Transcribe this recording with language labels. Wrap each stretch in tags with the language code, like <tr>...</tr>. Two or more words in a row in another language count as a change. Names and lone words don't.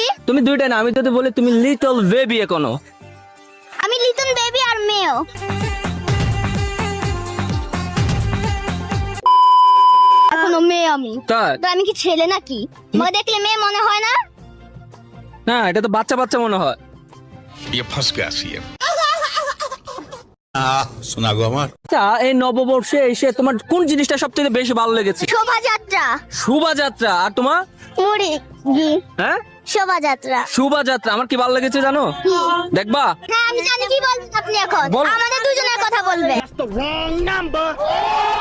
<bn>তুমি দুইটাই না, আমি যদি বলি তুমি</bn> <en>little baby</en> <bn>এখনো। আমি</bn> <en>little baby</en> <bn>আর মেয়েও। এখনো মেয়ে আমি। তাই? তো আমি কি ছেলে নাকি? আমাকে দেখলে মেয়ে মনে হয় না? না, এটা তো বাচ্চা বাচ্চা মনে হয়।</bn> <hi>ये फंस गया सीएम। सुना गो हमार</hi> <bn>আচ্ছা, এই নববর্ষে এসে তোমার কোন জিনিসটা সবথেকে বেশি ভালো লেগেছে? শোভাযাত্রা। শোভাযাত্রা। আর তোমার? মুড়ি। জি। হ্যাঁ, শোভাযাত্রা। শোভাযাত্রা আমার কি ভালো লেগেছে জানো? দেখবা? হ্যাঁ আমি জানি কি বলবেন আপনি এখন। বলো। আমাদের দুজনের কথা বলবে।</bn>